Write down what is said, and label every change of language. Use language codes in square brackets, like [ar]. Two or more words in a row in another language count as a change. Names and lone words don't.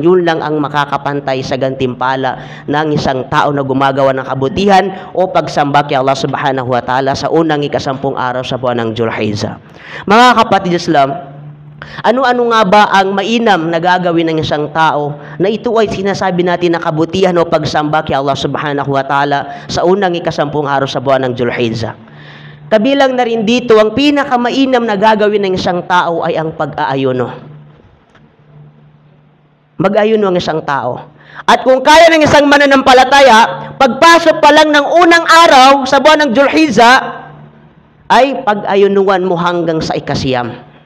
[tl] Yun lang ang makakapantay sa gantimpala ng isang tao na gumagawa ng kabutihan o pagsamba kay Allah [ar] سبحانه وتعالى [tl] sa unang 10 araw sa buwan ng Dzulhijjah. Mga kapatid Islam, ano-ano nga ba ang mainam na gagawin ng isang tao na ito ay sinasabi natin na kabutihan o pagsamba kay Allah [ar] سبحانه وتعالى [tl] sa unang 10 araw sa buwan ng Dzulhijjah? Kabilang na rin dito, ang pinakamainam na gagawin ng isang tao ay ang pag-aayuno. Mag-ayuno ang isang tao. At kung kaya ng isang mananampalataya, pagpasok pa lang ng unang araw sa buwan ng Dzulhijjah, ay pag-ayunuan mo hanggang sa 9.